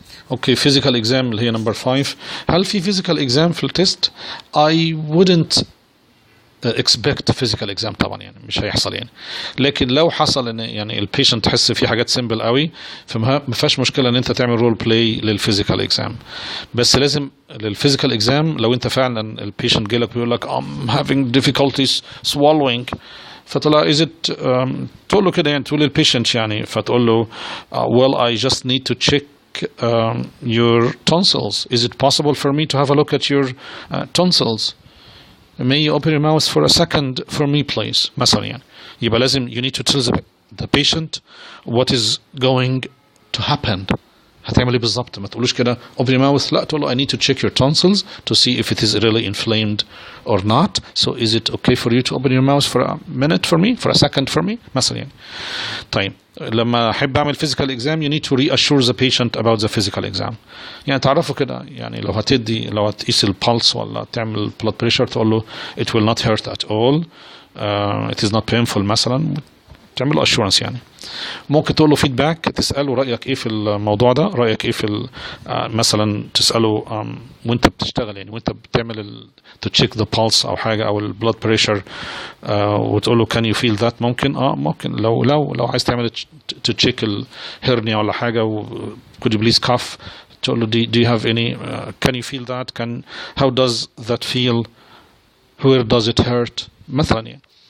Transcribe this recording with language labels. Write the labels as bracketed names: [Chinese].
[English] okay physical exam [Arabic] اللي هي [English] number 5. [Arabic] هل في physical exam في التست؟ [English] I wouldn't expect physical exam [Arabic] طبعا، يعني مش هيحصل يعني. لكن لو حصل ان يعني البيشنت تحس في حاجات سيمبل قوي، فما فيهاش مشكله ان انت تعمل رول بلاي للفيزيكال اكزام. بس لازم للفيزيكال اكزام لو انت فعلا البيشنت جالك بيقول لك [English] I'm having difficulties swallowing، [Arabic] فتقول is it تقول له كده يعني، تقول للبيشنت يعني، فتقول له [English] well I just need to check your tonsils. Is it possible for me to have a look at your tonsils? May you open your mouth for a second for me please [Arabic] مثلا يعني. يبقى لازم [English] you need to tell the patient what is going to happen. [Arabic] هتعمل ايه بالظبط؟ ما تقولوش كده [English] open your mouth، [Arabic] لا تقول له [English] I need to check your tonsils to see if it is really inflamed or not. So is it okay for you to open your mouth for a minute for me, for a second for me [Arabic] مثلا يعني. طيب لما احب اعمل [English] physical exam you need to reassure the patient about the physical exam. [Arabic] يعني تعرفوا كده يعني، لو هتقيس البلس ولا تعمل blood pressure تقول له [English] it will not hurt at all, it is not painful [Arabic] مثلا، تعمل له assurance يعني. ممكن تقول له فيدباك، تساله رايك ايه في الموضوع ده، رايك ايه في مثلا تساله وانت بتشتغل يعني، وانت بتعمل تشيك ذا بالس او حاجه او البلاد بريشر، وتقول له [English] Can you feel that. [Arabic] ممكن ممكن لو عايز تعمل تشيك الهرنيا ولا حاجه [English] could you please cough، [Arabic] تقول له [English] do you have any can you feel that, how does that feel, where does it hurt [Arabic] مثلا يعني.